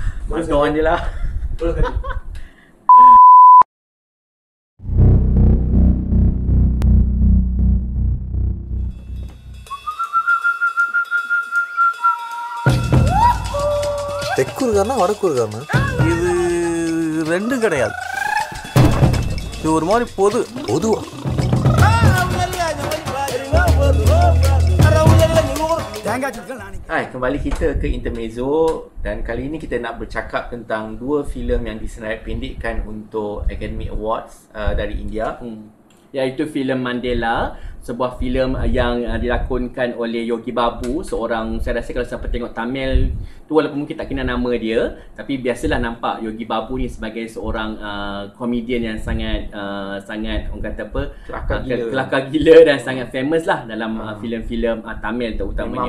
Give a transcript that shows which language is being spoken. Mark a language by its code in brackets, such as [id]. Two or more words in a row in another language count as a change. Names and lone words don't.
[ms] Tonton je lah. [ta] தெற்கு இருக்காருன்னா வடக்கு இருக்காருண்ணா? இது ரெண்டும் கிடையாது. இது ஒரு மாதிரி பொதுவா. [ms] Hai, kembali kita ke Intermezzo dan kali ini kita nak bercakap tentang dua filem yang disenaripendekkan untuk Academy Awards dari India. Iaitu filem Mandela, sebuah filem yang dilakonkan oleh Yogi Babu, seorang, saya rasa kalau siapa tengok Tamil tu walaupun mungkin tak kenal nama dia, tapi biasalah nampak Yogi Babu ni sebagai seorang komedian yang sangat orang kata apa, kelakar gila dan sangat famous lah dalam filem-filem Tamil terutamanya.